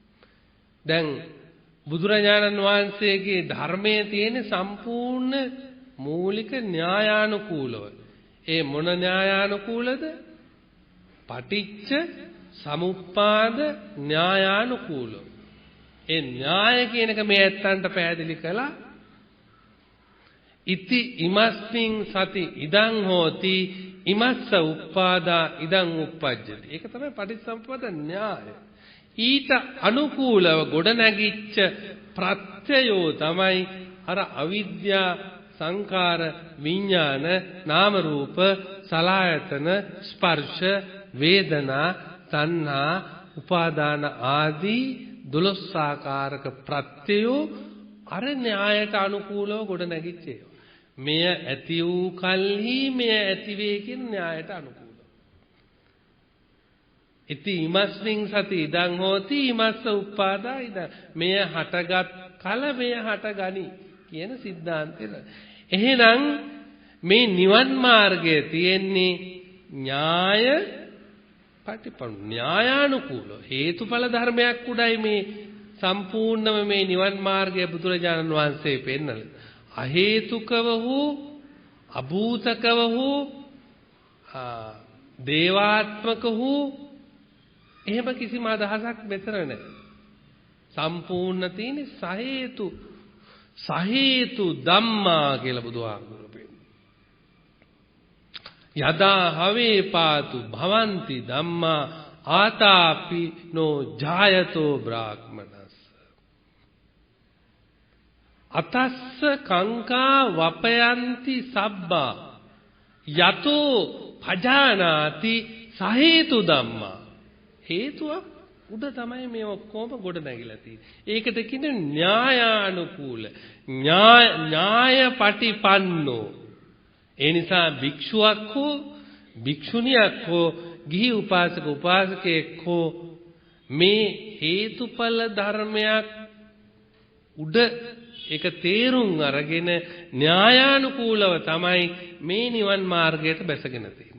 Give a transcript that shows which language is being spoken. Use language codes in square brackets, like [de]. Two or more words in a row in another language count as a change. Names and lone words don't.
[si] දැන් බුදුරජාණන් වහන්සේගේ ධර්මයේ තියෙන සම්පූර්ණ මූලික න්‍යායානුකූලව. ඒ මොන න්‍යායානුකූලද? පටිච්ච සමුප්පාද න්‍යායානුකූලව. ඒ න්‍යාය කියන එක මේ ඇත්තන්ට පැහැදිලි කළා. [pi] ඉති ඉමස්මින් සති ඉදං හෝති ඉමස්ස උප්පාදා ඉදං උප්පජ්ජති. [si] ඒක තමයි පටිච්චසමුප්පාද න්‍යාය. ඊට අනුකූලව ගොඩනැගිච්ච ප්‍රත්‍යයෝ තමයි අර අවිද්‍යා සංකාර විඥාන නාම රූප සලආයතන ස්පර්ශ වේදනා තණ්හා උපාදාන ආදී 12 ආකාරක ප්‍රත්‍යයෝ අර න්‍යායට අනුකූලව ගොඩනැගිච්ච ඒවා. මෙය ඇති වූ කල්හි මෙය ඇති වේ කියන න්‍යායට අනුකූලව. [pi] ඉති ඉමස්මින් සති ඉදං හෝති ඉමස්ස උප්පාදා ඉදං. [si] මෙය හටගත් කල මෙය හටගනි කියන સિદ્ધාන්තය. එහෙනම් මේ නිවන් මාර්ගය තියෙන්නේ න්‍යාය පටිපන්න න්‍යායානුකූල හේතුඵල ධර්මයක් උඩයි මේ සම්පූර්ණම මේ නිවන් මාර්ගය බුදුරජාණන් වහන්සේ පෙන්නලා. අහේතුකව වූ අභූතකව වූ දේවාත්මක වූ එහෙම කිසිම අදහසක් මෙතන නැහැ. සම්පූර්ණ තියෙන්නේ [pi] සහේතු ධම්මා [si] කියලා බුදුහාමුදුරුවෝ පෙන්නනවා. [pi] යදා හවේ පාතු භවಂತಿ ධම්මා ආතාපි නෝ ජායතෝ බ්‍රාහ්මනස්. අතස්ස කංකා වපයන්ති සබ්බා යතෝ පජානාති සහේතු ධම්මා. [si] හේතුවක් උඩ තමයි මේ ඔක්කොම ගොඩ නැගිලා තියෙන්නේ. ඒකට කියන්නේ න්‍යායානුකූල න්‍යායපටිපන්නෝ. ඒ නිසා භික්ෂුවක් හෝ භික්ෂුණියක් හෝ ගිහි උපාසක උපාසකයෙක් හෝ මේ හේතුඵල ධර්මයක් උඩ ඒක තේරුම් අරගෙන න්‍යායානුකූලව තමයි මේ නිවන් මාර්ගයට බැසගෙන තියෙන්නේ.